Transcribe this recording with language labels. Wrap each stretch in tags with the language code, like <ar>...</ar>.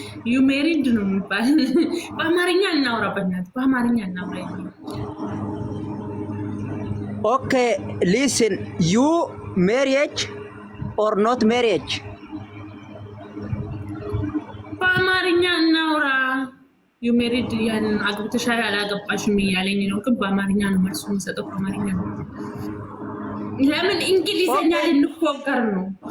<en>ዩ ሜሪድ</en> <am>ነው የሚባል በአማርኛ እናውራ በእናትህ በአማርኛ እናውራ</am> <en>Okay, listen. You marriage or not marriage?</en> <am>በአማርኛ እናውራ</am> <en>ዩ ሜሪድ</en> <am>ያን አግብተሻል አላገባሽም እያለኝ ነው ግን በአማርኛ ነው መልሱ የምሰጠው በአማርኛ ነው ለምን እንግሊዘኛ ልንፎገር ነው</am>